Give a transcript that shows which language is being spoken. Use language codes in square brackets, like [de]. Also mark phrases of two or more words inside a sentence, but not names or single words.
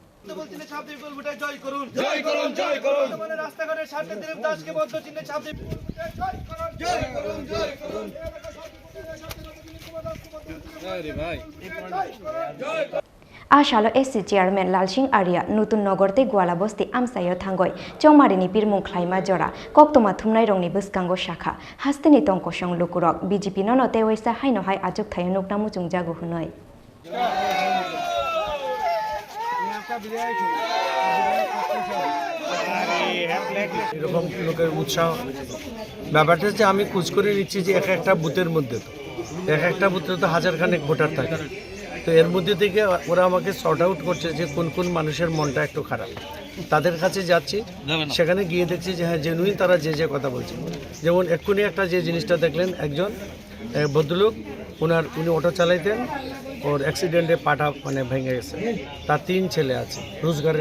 [trp] आशालो [en] SC chairman [trp] लाल सिंह आर्या नतुन नगरते गुवाला बस्ती आमसायो थांगय चौमारिनि बिरमुं ख्लायमा जरा कक्तमा थुमनाय रंनि बुस्कांगो शाखा हास्तेनि तंकसं लुकुरक बीजेपी नो तेवैसा हायनहाय आजुक थायो नुकना मुजुं जागु हुनय [bn] এরকম লোকের উৎসাহ ব্যাপারটা হচ্ছে আমি খোঁজ করে নিচ্ছি যে একটা বুথের মধ্যে তো একটা বুথে তো হাজারখানেক ভোটার থাকে তো এর মধ্যে থেকে ওরা আমাকে [en] sort out [bn] করছে যে কোন কোন মানুষের মনটা একটু খারাপ তাদের কাছে যাচ্ছি সেখানে গিয়ে দেখছি যে হ্যাঁ জেনুইন তারা যে যে কথা বলছে যেমন এক্ষুনি একটা যে জিনিসটা দেখলেন একজন ভদ্রলোক উনি অটো চালাইতেন ওর অ্যাক্সিডেন্টে পাটা মানে ভেঙে গেছে তার 3 ছেলে আছে রোজগারের